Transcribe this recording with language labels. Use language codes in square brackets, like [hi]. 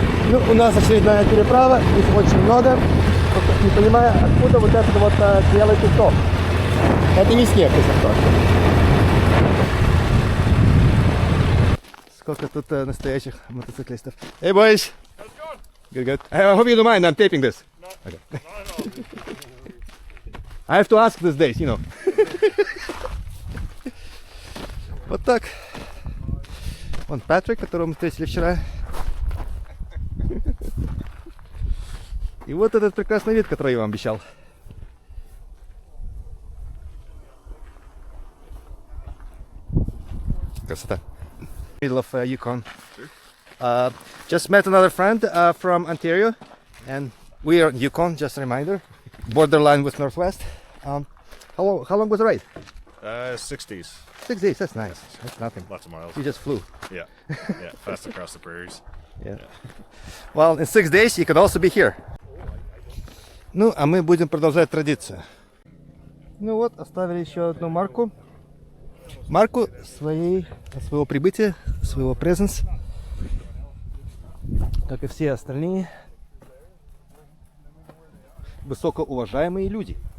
[ru] Ну, у нас очередная переправа. Их очень много. Только не понимаю, откуда вот этот вот белый песок. Это не снег, если что. Сколько тут настоящих мотоциклистов. [en] Hey boys! Good, good. I hope you don't mind, I'm taping this. No. Okay. No. I have to ask these days, you know. [ru] Вот так. Вон Патрик, которого мы встретили вчера. И вот этот прекрасный вид, который я вам обещал. Красота. [en] Middle of Yukon. Just met another friend from Ontario, and we are in Yukon. Just a reminder, borderline with Northwest. How long was the ride? 6 days. 6 days. That's nice. That's nothing. Lots of miles. You just flew. Yeah. Yeah. Fast across the prairies. Yeah. Well, in 6 days you can also be here. [ru] Ну, а мы будем продолжать традицию. Ну вот, оставили еще одну марку. Марку своего прибытия, своего presence. Как и все остальные высокоуважаемые люди.